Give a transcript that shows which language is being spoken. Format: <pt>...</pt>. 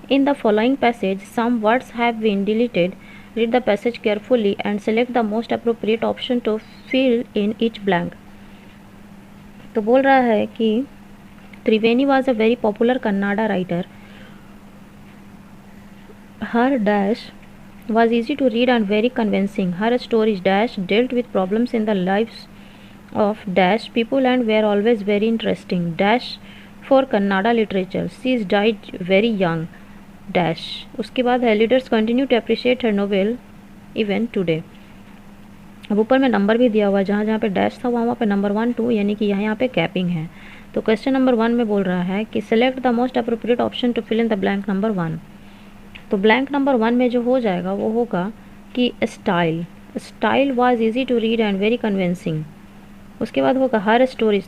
<en>In the following passage some words have been deleted, read the passage carefully and select the most appropriate option to fill in each blank.</en> <hi>तो बोल रहा है कि</hi> <en>Triveni was a very popular Kannada writer. Her dash was easy to read and very convincing. Her stories dash dealt with problems in the lives of dash people and were always very interesting. Dash for Kannada literature. She died very young. Dash.</en> <hi>उसके बाद है</hi> <en>readers continue to appreciate her novel even today.</en> <hi>अब ऊपर में number भी दिया हुआ है, जहाँ जहाँ पे डैश था वहाँ पे नंबर 1 2, यानी कि यहाँ पे कैपिंग है। तो क्वेश्चन नंबर 1 में बोल रहा है कि</hi> <en>Select the most appropriate option to fill in the blank number 1।</en> <hi>तो ब्लैंक नंबर 1 में जो हो जाएगा वो होगा कि style.</hi> <en>Style was easy to read and very convincing.</en> <hi>उसके बाद होगा</hi> <en>Her stories.</en>